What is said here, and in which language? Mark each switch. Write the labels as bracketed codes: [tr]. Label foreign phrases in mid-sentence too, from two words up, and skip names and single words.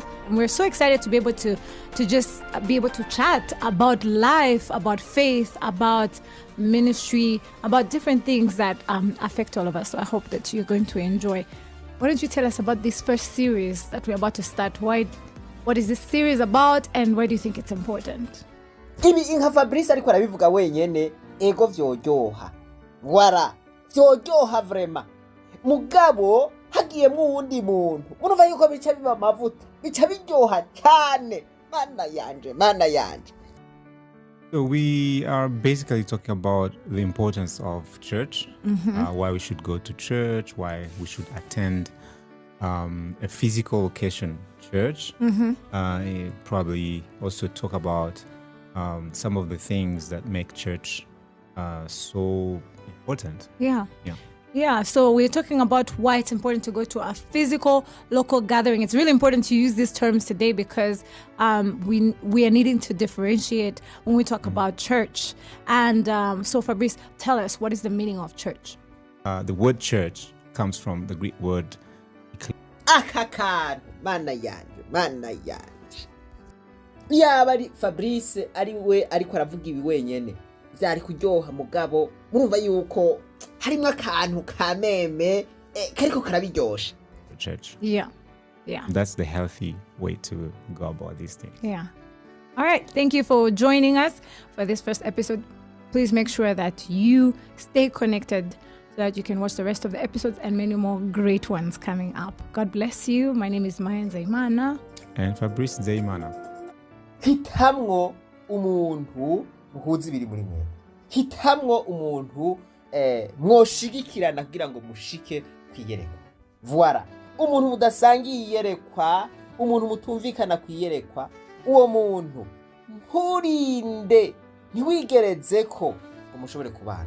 [en] And we're so excited to be able to just be able to chat about life, about faith, about ministry, about different things that affect all of us. So I hope that you're going to enjoy. Why don't you tell us about this first series that we're about to start? What is this series about and why do you think it's important? [rn] Ibi inka Fabrice ariko arabivuga wenyene ego vyojyoha. Voilà, vyojyoha vraiment. Mugabo hagiyemo uwundi muntu. Murumva yuko bica biba amavuta. Bica biryoha cyane. Mana yanje. [en] So we are basically talking about the importance of church, why we should go to church, why we should attend a physical location church. Probably also talk about some of the things that make church so important. Yeah, so we're talking about why it's important to go to a physical local gathering. It's really important to use these terms today because we are needing to differentiate when we talk about church. And so Fabrice, tell us, what is the meaning of church? The word church comes from the Greek word [rn] Akakan, mana yanje. Yaba ari Fabrice ari we ariko aravuga ibi wenyene. Vyari kuryoha mugabo murumva yuko harimwo akantu kameme kariko karabiryosha. [en] church. Yeah. That's the healthy way to go about these things. Yeah. All right. Thank you for joining us for this first episode. Please make sure that you stay connected so that you can watch the rest of the episodes and many more great ones coming up. God bless you. My name is Maya Nzeyimana. And Fabrice Nzeyimana. [rn] hitamwo umuntu muhuza ibiri muri mwe, hitamwo umuntu mwoshigikirana kugira ngo mushike kwiyerekwa. Voilà, umuntu mudasangiye iyerekwa, umuntu mutumvikana kwiyerekwa, uwo muntu nturinde, ntiwigereze ko umushobore kubana.